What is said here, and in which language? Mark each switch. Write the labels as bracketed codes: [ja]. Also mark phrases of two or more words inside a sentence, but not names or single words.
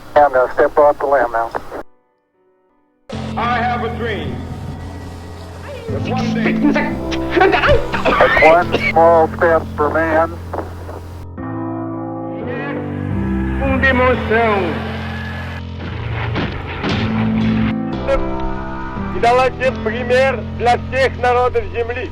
[en] down now. Step off the land now. I have a dream that one day That's one small step for man. [pt] uma emoção [ru] и давайте пример для всех народов земли.